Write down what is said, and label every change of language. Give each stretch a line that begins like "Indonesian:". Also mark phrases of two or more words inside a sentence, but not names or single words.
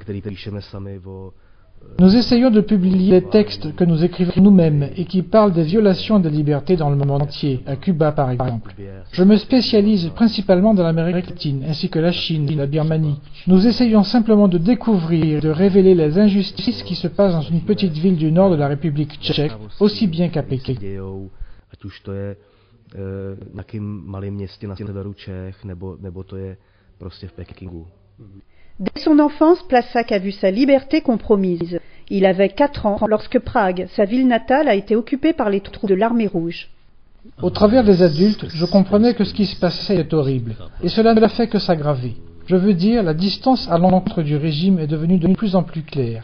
French: Nous essayons de publier des textes que nous écrivons nous-mêmes et qui parlent des violations des libertés dans le monde entier, à Cuba par exemple. Je me spécialise principalement dans l'Amérique latine, ainsi que la Chine et la Birmanie. Nous essayons simplement de découvrir et de révéler les injustices qui se passent dans une petite ville du nord de la République tchèque, aussi bien qu'à Pékin.
Czech: Ať už to je v nějakém malém městě na severu Čech, nebo to je prostě v Pekingu.
French: Dès son enfance, Plasák a vu sa liberté compromise. Il avait 4 ans lorsque Prague, sa ville natale, a été occupée par les troupes de l'armée rouge. Au travers des adultes, je comprenais que ce qui se passait était horrible, et cela ne l'a fait que s'aggraver. Je veux dire, la distance à l'encontre du régime est devenue de plus en plus claire.